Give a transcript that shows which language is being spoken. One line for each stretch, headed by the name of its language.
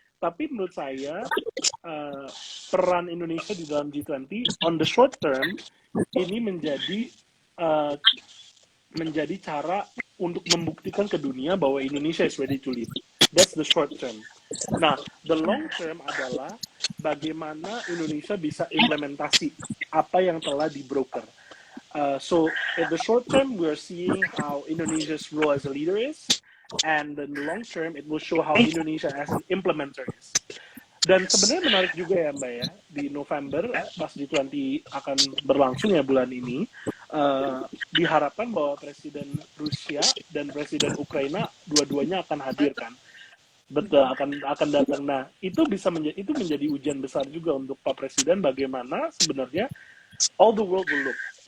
Indonesian: Tapi menurut saya peran Indonesia di dalam G20
English: on the short term
Indonesian: ini menjadi cara untuk membuktikan ke dunia bahwa Indonesia
English: is ready to lead. That's the short term.
Indonesian: Nah,
English: the long term
Indonesian: adalah bagaimana Indonesia bisa implementasi apa yang telah di-broker.
English: So, in the short term, we're seeing how Indonesia's role as a leader is, and in the long term, it will show how Indonesia as an implementer is.
Indonesian: Dan sebenarnya menarik juga ya Mbak ya, di November pas G20 akan berlangsung ya bulan ini, diharapkan bahwa Presiden Rusia dan Presiden Ukraina dua-duanya akan hadir kan. Betul, akan datang. Nah, itu menjadi ujian besar juga untuk Pak Presiden, bagaimana sebenarnya
English: all the world will look.